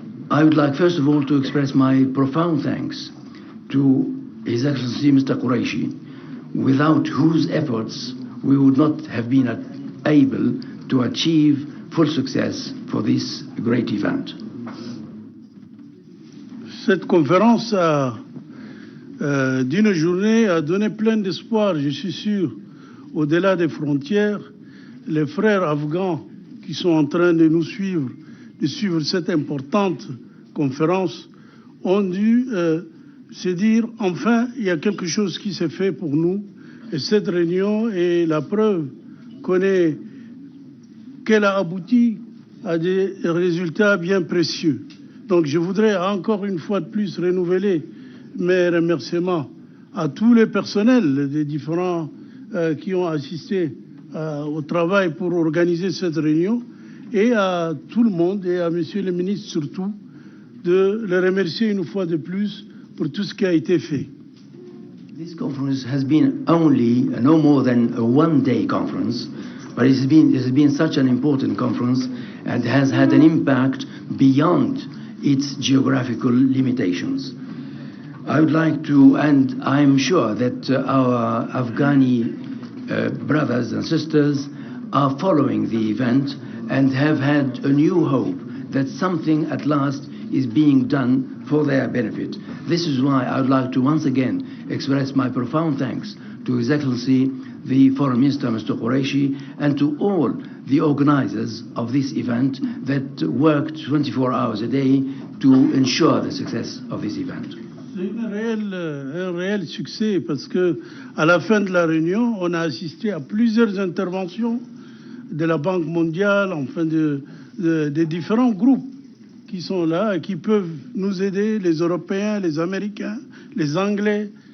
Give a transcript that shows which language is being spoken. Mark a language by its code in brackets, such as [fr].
[en] I would like first of all to express my profound thanks to His Excellency Mr. Qureshi, without whose efforts we would not have been able to achieve full success for this great event. [fr] Cette conférence d'une journée a donné plein d'espoir, je suis sûr, au-delà des frontières. Les frères afghans qui sont en train de nous suivre, de suivre cette importante conférence, ont dû se dire, enfin, il y a quelque chose qui s'est fait pour nous. Et cette réunion est la preuve qu'elle a abouti à des résultats bien précieux. Donc je voudrais encore une fois de plus renouveler mes remerciements à tous les personnels des différents qui ont assisté au travail pour organiser cette réunion, et à tout le monde, et à Monsieur le ministre surtout, de le remercier une fois de plus pour tout ce qui a été fait. [en] This conference has been only no more than a one-day conference, but it has been such an important conference and has had an impact beyond its geographical limitations. I would like to, and I'm sure that our Afghani brothers and sisters are following the event and have had a new hope that something at last is being done for their benefit. This is why I would like to once again express my profound thanks to His Excellency the Foreign Minister, Mr. Qureshi, and to all the organizers of this event that worked 24 hours a day to ensure the success of this event. [fr] C'est un réel succès, parce que à la fin de la réunion, on a assisté à plusieurs interventions de la Banque mondiale, enfin des différents groupes qui sont là et qui peuvent nous aider, les Européens, les Américains, les Anglais.